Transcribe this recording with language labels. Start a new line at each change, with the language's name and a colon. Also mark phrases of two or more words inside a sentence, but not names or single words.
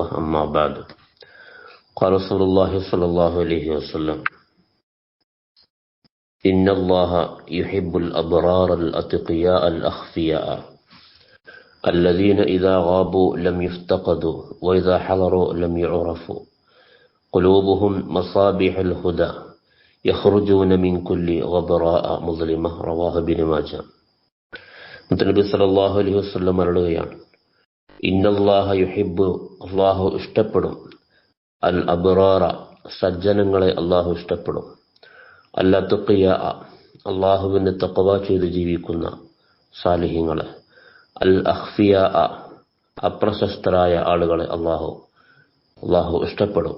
Arabic: أما بعد، قال رسول الله صلى الله عليه وسلم: إن الله يحب الأبرار الأتقياء الأخفياء الذين إذا غابوا لم يفتقدوا وإذا حضروا لم يعرفوا قلوبهم مصابيح الهدى يخرجون من كل غبراء مظلمة. رواه ابن മാജah.
Malayalam: നബി
Arabic: صلى الله عليه وسلم
Malayalam: പറയുകയാണ്:
Arabic: إن الله يحب,
Malayalam: അല്ലാഹു ഇഷ്ടപ്പെടും,
Arabic: الأبرار,
Malayalam: സജ്ജനങ്ങളെ അല്ലാഹു ഇഷ്ടപ്പെടും,
Arabic: الأتقياء,
Malayalam: അല്ലാഹുവിനെ തഖ്വ ചെയ്ത് ജീവിക്കുന്ന സാലിഹീങ്ങളെ,
Arabic: الأخفياء,
Malayalam: അപ്രശസ്തരായ ആളുകളെ അല്ലാഹു ഇഷ്ടപ്പെടും.